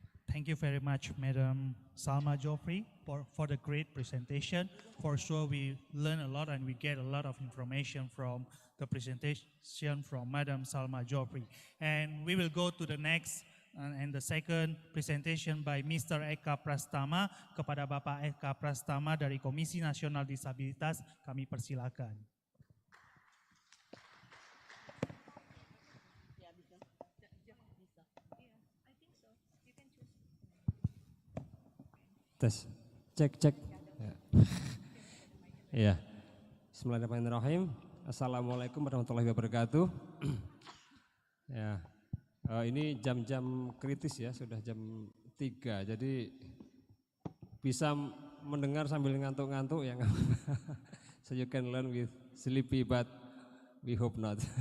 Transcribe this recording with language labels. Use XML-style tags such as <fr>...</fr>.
<en>Thank you very much, Madam Salma Joffrey, for the great presentation. For sure, we learn a lot and we get a lot of information from the presentation from Madam Salma Joffrey. And we will go to the next and the second presentation by Mr. Eka Prastama.</en> <id>Kepada Bapak Eka Prastama dari Komisi Nasional Disabilitas, kami persilakan. Tes, cek. Ya. Iya. Bismillahirrahmanirrahim. Assalamualaikum warahmatullahi wabarakatuh. Ya, ini jam-jam kritis ya, sudah jam 3, jadi bisa mendengar sambil ngantuk-ngantuk ya.</id> <en>So you can learn with sleepy but we hope not.</en>